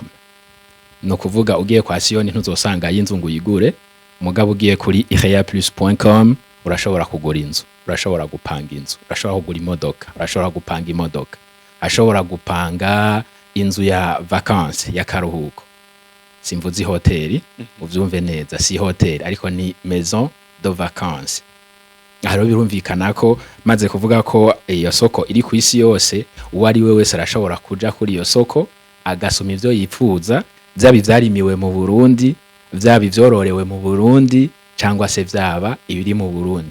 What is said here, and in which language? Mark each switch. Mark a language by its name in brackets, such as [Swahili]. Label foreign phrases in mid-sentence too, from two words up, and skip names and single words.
[Rundi] No kuvuga ugiye kwa Sione ntuzosanga y'inzungu yigure, mugabo ugiye kuri iheyaplus.com urashobora kugura inzu, urashobora gupanga inzu, urashobora kugura imodoka, urashobora gupanga imodoka, ashobora gupanga inzu ya vacances ya karuhuko. Simvuzi hoteli, uvyumve neza, si hoteli ariko ni [French] maison de vacances. [Rundi] Haro birumvikana ko maze kuvuga ko iyo soko iri ku isi yose, uwari we wese arashobora kuja kuri iyo soko agasoma ivyo yipfuza, vyaba ivyarimiwe mu Burundi, vyaba ivyororewe mu Burundi, cyangwa se vyaba ibiri mu Burundi.